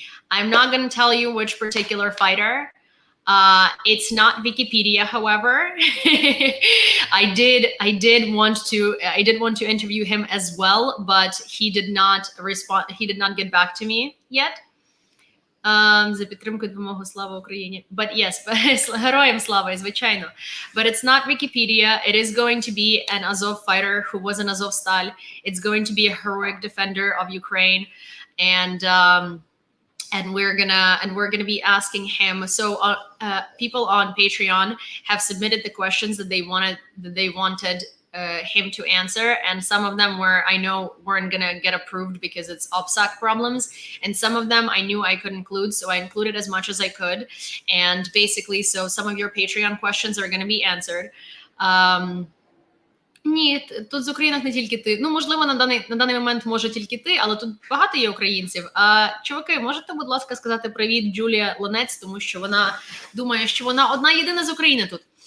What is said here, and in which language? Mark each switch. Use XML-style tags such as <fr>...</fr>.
<en>I'm not going to tell you which particular fighter. It's not Wikipedia, however. I did want to interview him as well, but he did not respond. He did not get back to me yet.</en> <uk>За підтримку, допомогу, слава Україні.</uk> <en>But yes,</en> <uk>героям слава, звичайно.</uk> <en>But it's not Wikipedia. It is going to be an Azov fighter who was in Azovstal. It's going to be a heroic defender of Ukraine, and and we're gonna be asking him. So people on Patreon have submitted the questions that they wanted him to answer, and some of them I know weren't gonna get approved because it's OPSEC problems, and some of them I knew I could include, so I included as much as I could. And basically, so some of your Patreon questions are gonna be answered.</en> <uk>Ні, тут з Українок не тільки ти. Ну, можливо, на даний момент може тільки ти, але тут багато є українців. А чуваки, можете, будь ласка, сказати привіт Джулія Лонець, тому що вона думає, що вона одна єдина з України тут.</uk>